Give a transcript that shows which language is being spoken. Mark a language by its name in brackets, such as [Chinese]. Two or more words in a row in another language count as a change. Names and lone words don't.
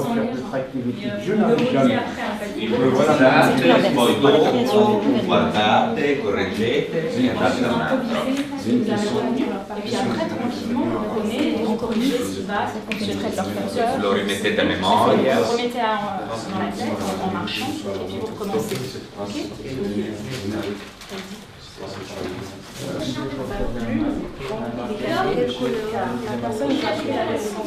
[Italian] Improvvisate, poi dopo guardate, correggete e andate da un altro. [French] et puis après tranquillement vous prenez, vous corrigez ce qui va, je traite leur facteur. [Italian] Lo rimettete a memoria. [French] Vous remettez dans la tête en marchant et puis vous recommencez. Ok? La personne qui a pris la leçon